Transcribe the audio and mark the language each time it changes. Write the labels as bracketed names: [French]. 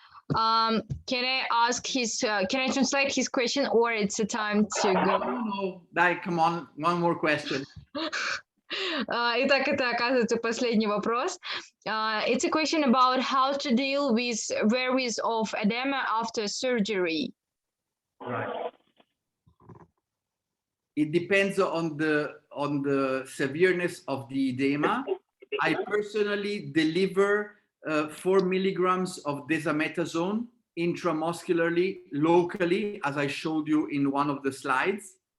[English] Can I ask can I translate his question, or it's a time to go? No, come on, one more question. [Russian] Итак, это, оказывается, последний вопрос. [English] It's a question about how to deal with various of edema after surgery. Right. It depends on the severeness of the edema. I personally deliver 4 milligrams of dexamethasone intramuscularly, locally, as I showed you in one of the slides.